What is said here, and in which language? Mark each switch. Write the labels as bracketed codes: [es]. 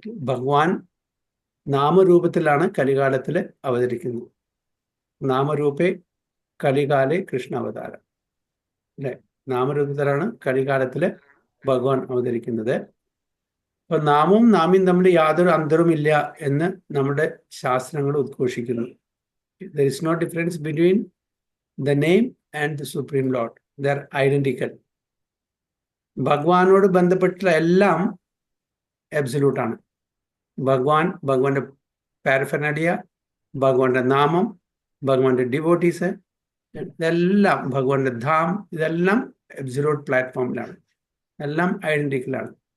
[ml] ഭഗവാൻ നാമരൂപത്തിലാണ് കലികാലത്തിൽ അവതരിക്കുന്നത്. നാമരൂപേ കലികാലെ കൃഷ്ണ അവതാരം അല്ലെ? നാമരൂപത്തിലാണ് കലികാലത്തില് ഭഗവാൻ അവതരിക്കുന്നത്. അപ്പൊ നാമവും നാമ്യം തമ്മിൽ യാതൊരു അന്തരവുമില്ല എന്ന് നമ്മുടെ ശാസ്ത്രങ്ങൾ ഉദ്ഘോഷിക്കുന്നു. [en] There is no difference between the name and the Supreme Lord. They are identical. [ml] ഭഗവാനോട് ബന്ധപ്പെട്ടുള്ള എല്ലാം അബ്സല്യൂട്ട് ആണ്. ഭഗവാന്റെ പാരഫെർനാലിയ, ഭഗവാന്റെ നാമം, ഭഗവാന്റെ ഡിവോട്ടീസ്, ഇതെല്ലാം ഭഗവാന്റെ ധാം, ഇതെല്ലാം അബ്സല്യൂട്ട് പ്ലാറ്റ്ഫോമിലാണ്, എല്ലാം ഐഡന്റിക്കലാണ്.